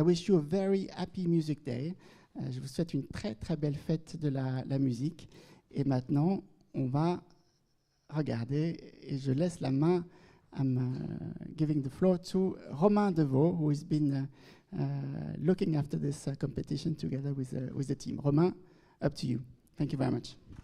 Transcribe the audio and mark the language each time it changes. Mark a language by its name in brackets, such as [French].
[English] I wish you a very happy Music Day. [French] Je vous souhaite une très très belle fête de la musique. Et maintenant, on va regarder et je laisse la main. [English] I'm giving the floor to Romain Deveau, who has been looking after this competition together with the team. Romain, up to you. Thank you very much.